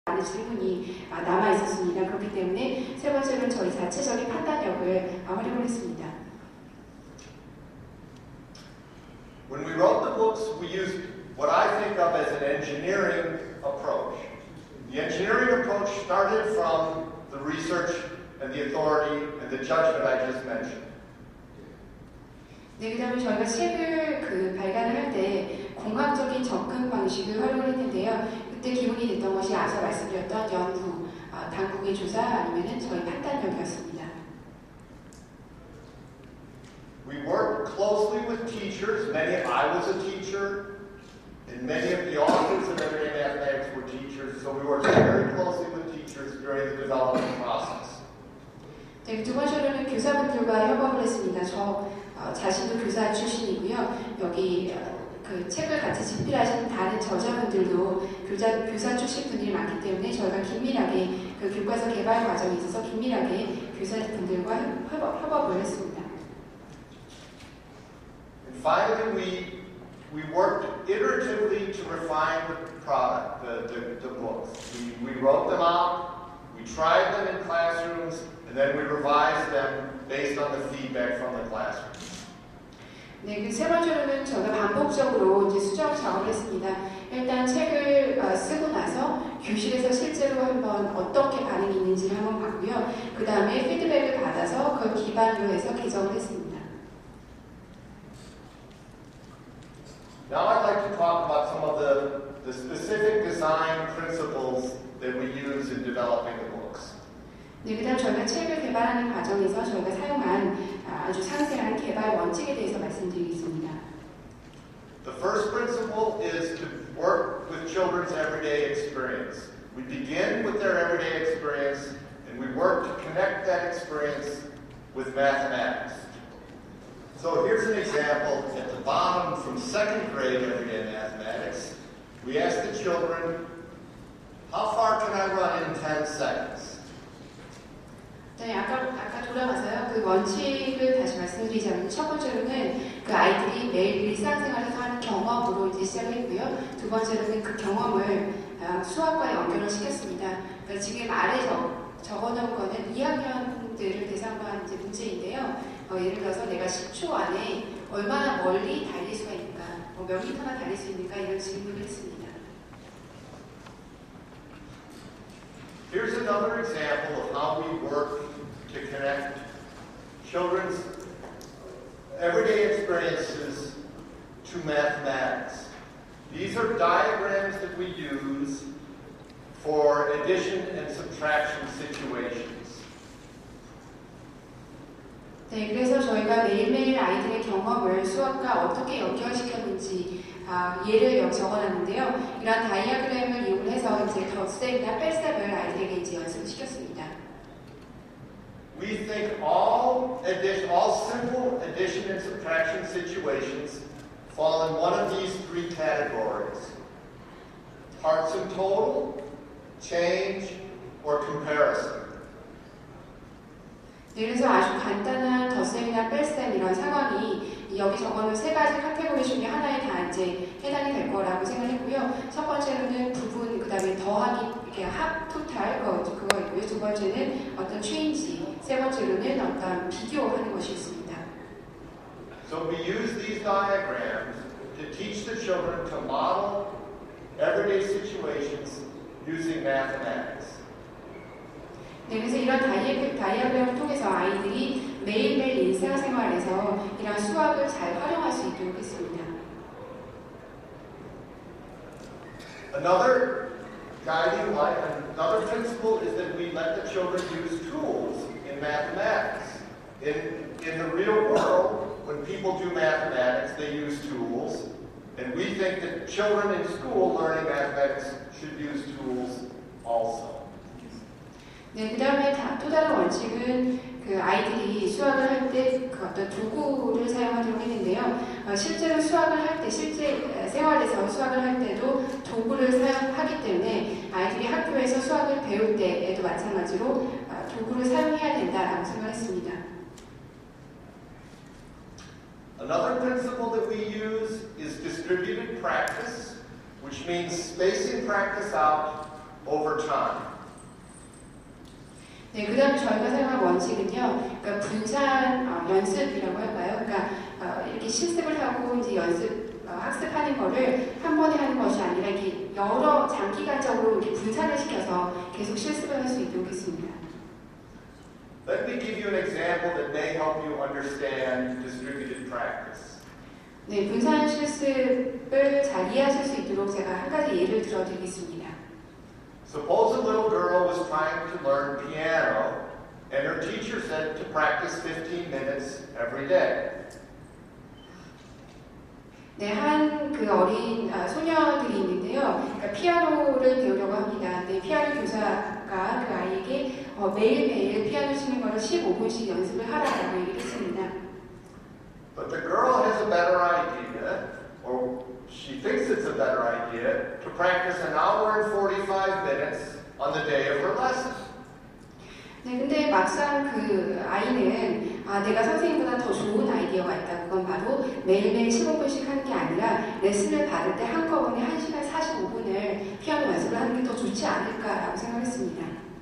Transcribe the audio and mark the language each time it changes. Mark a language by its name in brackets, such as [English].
[Korean] 많은 질문이 남아 있었습니다. 그렇기 때문에 세 번째로는 저희 자체적인 판단력을 활용을 했습니다. [English] When we wrote the books, we used what I think of as an engineering approach. The engineering approach started from the research and the authority and the judgment I just mentioned. [Korean] 네, 그다음에 저희가 책을 발간을 할 때 공학적인 접근 방식을 활용했는데요. 그때 기본이 됐던 것이 앞서 말씀드렸던 연구, 당국의 조사 아니면은 저희 판단력이었습니다. [English] We worked closely with teachers. I was a teacher, and many of the authors of Everyday Mathematics were teachers, so we worked very closely with teachers during the development process. [Korean] 네, 두 번째로는 교사분들과 협업을 했습니다. 저 자신도 교사 출신이고요. 여기 그 책을 같이 집필하신 다른 저자분들도 교사 출신 분들이 많기 때문에 저희가 긴밀하게 그 교과서 개발 과정에 있어서 긴밀하게 교사분들과 협업을 했습니다. [English] And finally, we worked iteratively to refine the product, the books. We wrote them out, we tried them in classrooms, and then we revised them based on the feedback from the classrooms. [Korean] 네, 그 세 번째로는 저희가 반복적으로 이제 수정 작업을 했습니다. 일단 책을 쓰고 나서 교실에서 실제로 한번 어떻게 반응이 있는지를 한번 봤고요. 그 다음에 피드백을 받아서 그걸 기반으로 해서 개정을 했습니다. [English] Now I'd like to talk about some of the specific design principles that we use in developing the books. [Korean] 네, 그 다음 저희가 책을 개발하는 과정에서 저희가 사용한 아주 상세한 개발 원칙에 대해서 말씀드리겠습니다. [English] The first principle is to work with children's everyday experience. We begin with their everyday experience and we work to connect that experience with mathematics. So here's an example at the bottom from second grade everyday mathematics. We ask the children, how far can I run in 10 seconds? [Korean] 네, 아까 돌아가서요. 그 원칙을 다시 말씀드리자면 첫 번째로는 그 아이들이 매일 일상생활에서 하는 경험으로 이제 시작을 했고요. 두 번째로는 그 경험을 수학과 연결을 시켰습니다. 그러니까 지금 아래 적어놓은 거는 2학년들을 대상으로 한 이제 문제인데요. 예를 들어서 내가 10초 안에 얼마나 멀리 달릴 수가 있는가, 몇 미터나 달릴 수 있는가 이런 질문을 했습니다. [English] Here's another example of how we work to connect children's everyday experiences to mathematics. These are diagrams that we use for addition and subtraction situations. [Korean] 네, 그래서 저희가 매일매일 아이들의 경험을 수학과 어떻게 연결시켰는지 예를 적어놨는데요. 이런 다이아그램을 이용해서 이제 덧셈이나 뺄셈을 아이들에게 이제 연습시켰습니다. [English] We think all simple addition and subtraction situations fall in one of these three categories: parts and total, change, or comparison. [Korean] 네, 그래서 아주 간단한 덧셈이나 뺄셈 이런 상황이 여기 적어놓은 세 가지 카테고리 중에 하나에 다 이제 해당이 될 거라고 생각했고요. 첫 번째로는 부분, 그 다음에 더하기, 이렇게 합, 토탈 그거 있고요. 두 번째는 어떤 체인지, 세 번째로는 어떤 비교하는 것이 있습니다. [English] So we use these diagrams to teach the children to model everyday situations using mathematics. [Korean] 네, 그래서 이런 다이아그램을 통해서 아이들이 매일매일 일상생활에서 이런 수학을 잘 활용할 수 있도록 했습니다. [English] Another guiding light, another principle is that we let the children use tools in mathematics. In the real world, when people do mathematics, they use tools, and we think that children in school learning mathematics should use tools also. [Korean] 네, 그 다음에 또 다른 원칙은 그 아이들이 수학을 할 때 그 어떤 도구를 사용하도록 했는데요. 실제로 수학을 할 때, 실제 생활에서 수학을 할 때도 도구를 사용하기 때문에 아이들이 학교에서 수학을 배울 때에도 마찬가지로 도구를 사용해야 된다라고 생각했습니다. [English] Another principle that we use is distributed practice, which means spacing practice out over time. [Korean] 네, 그 다음에 저희가 사용한 원칙은요, 그러니까 분산 연습이라고 할까요? 그러니까 이렇게 실습을 하고 이제 학습하는 거를 한 번에 하는 것이 아니라 이렇게 여러 장기간적으로 이렇게 분산을 시켜서 계속 실습을 할 수 있도록 했습니다. [English] Let me give you an example that may help you understand distributed practice. [Korean] 네, 분산 실습을 잘 이해하실 수 있도록 제가 한 가지 예를 들어드리겠습니다. [English] Suppose a little girl was trying to learn piano and her teacher said to practice 15 minutes every day. [Korean] 네, 한 그 어린 소녀들이 있는데요. 그러니까 피아노를 배우려고 합니다. 네, 피아노 교사가 그 아이에게 매일매일 피아노 치는 거를 15분씩 연습을 하라고 얘기를 했습니다. [English] But the girl has a better idea, or she thinks it's a better idea, to practice an hour and 45 minutes on the day of her lesson. [Korean] 네, 근데 막상 그 아이는 내가 선생님보다 더 좋은 아이디어가 있다. 그건 바로 매일매일 15분씩 하는 게 아니라 레슨을 받을 때 한꺼번에 1시간 45분을 피아노 연습을 하는 게 더 좋지 않을까라고 생각했습니다.